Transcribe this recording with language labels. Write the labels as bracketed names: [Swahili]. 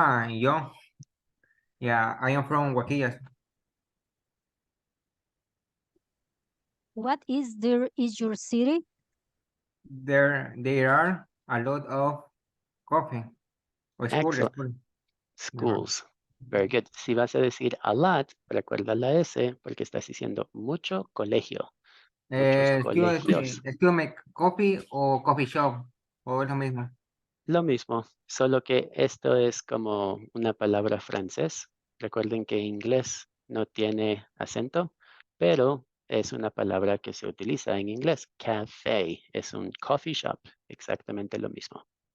[English] Yo. Yeah, I am from Guaquillas. What is there is your city? There are a lot of coffee. Or school, Excellent. school. Schools. Very good. [Spanish] Si vas a decir a lot, recuerda la S porque estás diciendo mucho colegio. Muchos colegios. [English] Excuse me, coffee o coffee shop. [Spanish] O es lo mismo. Lo mismo, solo que esto es como una palabra francés. Recuerden que inglés no tiene acento, pero es una palabra que se utiliza en inglés. Café es un coffee shop, exactamente lo mismo.